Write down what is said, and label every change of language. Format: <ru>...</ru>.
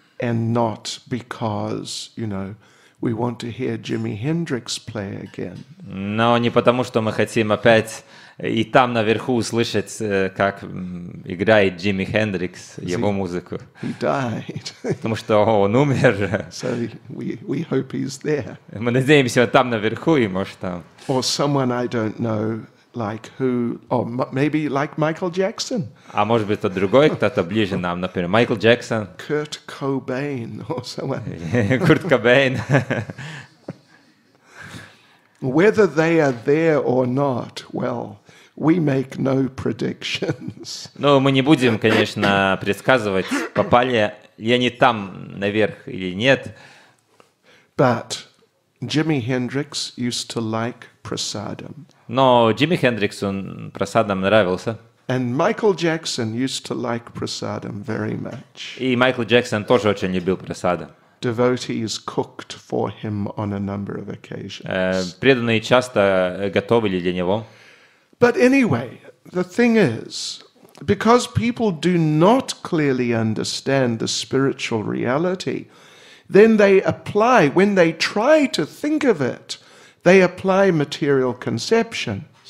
<en>And not because, we want to hear Jimi Hendrix play again.</en> <ru>Но не потому, что мы хотим опять и там наверху услышать, как играет Джимми Хендрикс, его музыку.</ru> <en>He died.</en> <ru>Потому что он умер.</ru> <en>So we hope he's there.</en> <ru>Мы надеемся, он там наверху, и может там.</ru> <en>Or someone I don't know, like who, or maybe like Michael Jackson.</en> <ru>А может быть, кто другой, кто-то ближе нам, например, Майкл Джексон,</ru> <en>Kurt Cobain or someone.</en> <ru>Курт Кобейн.</ru> <en>Whether they are there or not, well, we make no predictions.</en> <ru>Ну, мы не будем, конечно, предсказывать, попали ли они там наверх или нет.</ru> <en>But Jimi Hendrix used to like prasadam.</en> <ru>Но Джимми Хендрикс, он просадам нравился.</ru> <en>And Michael Jackson used to like prasadam very much.</en> <ru>И Майкл Джексон тоже очень любил просадам.</ru> <en>Devotees cooked for him on a number of occasions.</en> <ru>Преданные часто готовили для него.</ru> <en>But anyway, the thing is, because people do not clearly understand the spiritual reality, then they apply, when they try to think of it, they apply material conceptions.</en>